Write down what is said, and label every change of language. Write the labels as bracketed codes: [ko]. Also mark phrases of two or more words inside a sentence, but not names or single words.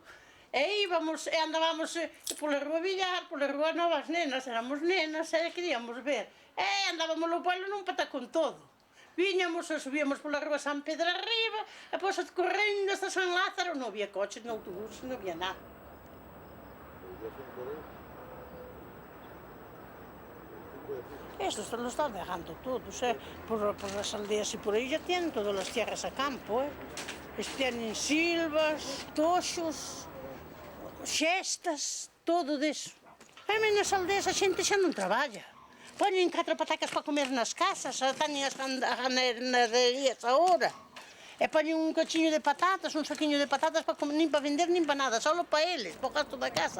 [gl] E íbamos e andábamos pola rúa Villar, pola rúa Novas Nenas, éramos nenas e queríamos ver. E andábamos no pueblo nun patacón todo. Viñamos e subíamos pola rúa San Pedro arriba e pois correndo hasta San Lázaro, non había coches, non autobuses, non había nada. [es] Esto lo están dejando todos, por las aldeas y por ahí ya tienen todas las tierras a campo, tienen silvas, [gl] toxos, xestas, todo disso. Aí nas aldeas a xente xa non traballa. Poñen 4 patacas para comer nas casas, teñen as ganaderías ahora. E poñen un cochiño de patatas, un saquiño de patatas para comer, nin para vender, nin para nada, só para eles, para o gasto da casa.